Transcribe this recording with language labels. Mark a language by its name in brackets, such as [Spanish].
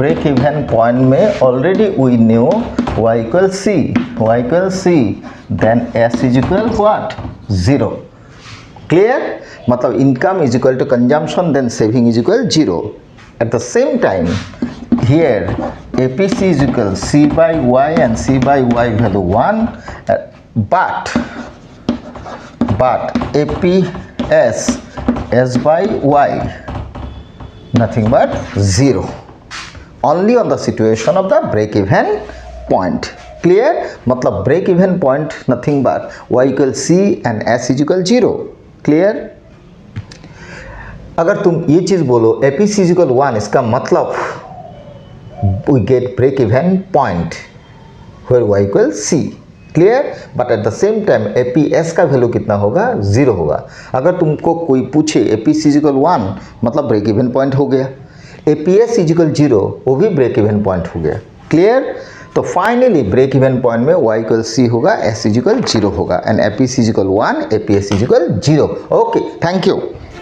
[English] Even point में already we knew y equal c, then s is equal what 0. Clear? मतलब income is equal to consumption, then saving is equal 0. At the same time here APC is equal C by Y and C by Y value 1, but APS S by Y nothing but 0, only on the situation of the break even point. Clear? मतलब break even point nothing but Y equal C and S is equal 0. Clear? [Hindi] अगर तुम ये चीज़ बोलो [English] APC is equal 1, [Hindi] इसका मतलब [English] we get break even point where y equal c. Clear? but at the same time [Hindi] APS का value कितना होगा? 0 होगा. अगर तुमको कोई पूछे [English] APC is equal 1 [Hindi] मतलब ब्रेक इवन पॉइंट हो गया, [English] APS is equal 0 [Hindi] वो भी ब्रेक इवन पॉइंट हो गया. क्लियर? [English] तो finally break even point में y equal c होगा, s इज इक्वल 0 होगा, and APC is equal 1, APS is equal 0. Okay, thank you.